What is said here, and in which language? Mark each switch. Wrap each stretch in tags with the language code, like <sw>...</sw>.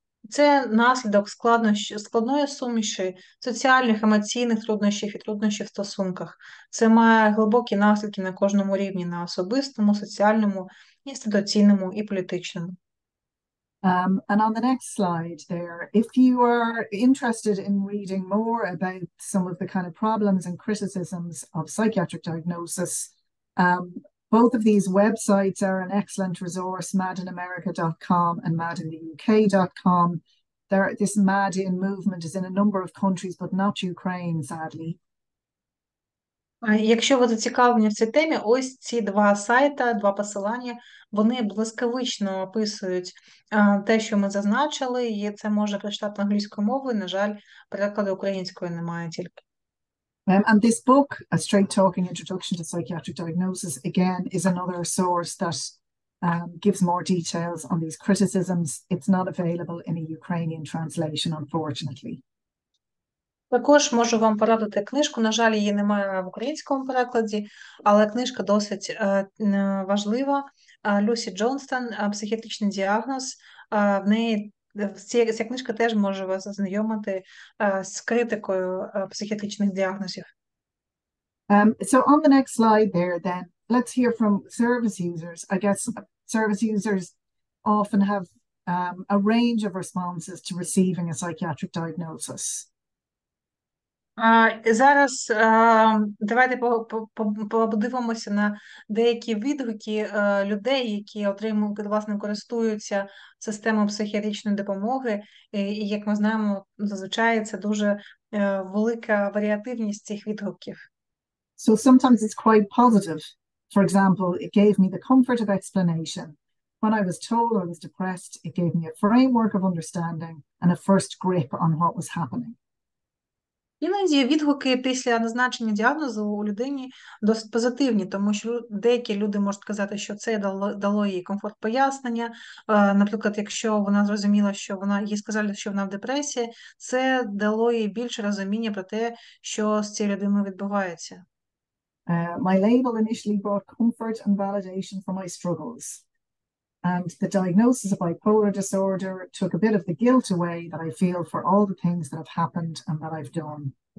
<uk>Це наслідок складної суміші соціальних, емоційних труднощів і труднощів в стосунках. Це має глибокі наслідки на кожному рівні, на особистому, соціальному, інституційному і політичному.</uk> <en>And on the next slide there, if you are interested in reading more about some of the kind of problems and criticisms of psychiatric diagnosis, both of these websites are an excellent resource, madinamerica.com and madintheuk.com. This MAD-in movement is in a number of countries, but not Ukraine, sadly.</en> <uk>Якщо ви зацікавлені в цій темі, ось ці два сайта, два посилання, вони блискавично описують те, що ми зазначили, і це можна прочитати англійською мовою, на жаль, перекладу українською немає тільки.</uk> <en>And this book, A Straight-Talking Introduction to Psychiatric Diagnosis, again, is another source that gives more details on these criticisms. It's not available in a Ukrainian translation, unfortunately.</en> <uk>Також можу вам порадити книжку, на жаль, її немає в українському перекладі, але книжка досить важлива. Люсі Джонстон «Психіатричний діагноз». В неї ця книжка теж може вас ознайомити з критикою психіатричних діагнозів.</uk> <en>So on the next slide there, then, let's hear from service users. I guess service users often have a range of responses to receiving a psychiatric diagnosis.</en> <uk>Зараз давайте подивимося на деякі відгуки людей, які отримують, власне, користуються системою психіатричної допомоги. І, як ми знаємо, зазвичай це дуже велика варіативність цих відгуків.</uk> <en>So sometimes it's quite positive. For example, it gave me the comfort of explanation. When I was told I was depressed, it gave me a framework of understanding and a first grip on what was happening.</en> <uk>Іноді відгуки після назначення діагнозу у людині досить позитивні, тому що деякі люди можуть казати, що це дало їй комфорт пояснення. Наприклад, якщо вона зрозуміла, що їй сказали, що вона в депресії, це дало їй більше розуміння про те, що з цією людиною відбувається.</uk> <en>My label initially brought comfort and validation for my struggles. And the diagnosis of bipolar disorder took a bit of the guilt away that I feel for all the things that have happened and that I've done.</en>